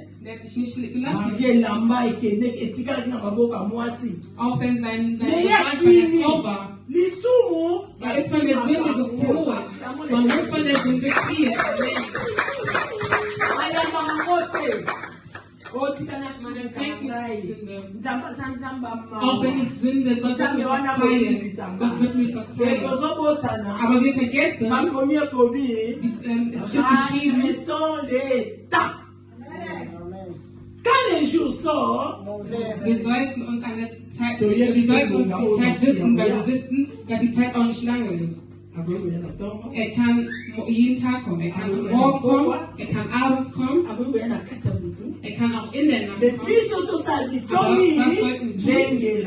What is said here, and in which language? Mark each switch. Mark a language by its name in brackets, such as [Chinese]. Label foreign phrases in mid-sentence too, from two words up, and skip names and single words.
[German] der hat sich nicht gelassen. [Lingala] Bange elamba ekendeki etikalaki na maboko ya mwasi. [German] Auch wenn sein [French] Mais [German] Gewand [Lingala] ya [German] von der [Lingala] kimi, [German] Frau war. [Lingala] lisumu, [German] Er ist von der Sünde geflohen. Man muss von der Sünde fliehen. [Lingala] ayamba yango te. Otikana [German] Man empfängt nicht die Sünde. [Lingala] Nzamba za nzamba ma. [German] Auch wenn ich sünde, Gott wird mir verzeihen. Gott wird mir verzeihen. [Lingala] Tozobosana. [German] Aber wir vergessen, [Lingala] Bakomi ekobi. [German] es steht geschrieben, [French] Rachetons les temps. Quand les jours sortent, [German] wir sollten uns an der Zeit, wir sollten uns die Zeit wissen, weil wir wissen, dass die Zeit auch nicht lange ist. Er kann jeden Tag kommen, er kann am Morgen kommen, er kann abends kommen, er kann auch in der Nacht kommen. Aber was sollten wir tun?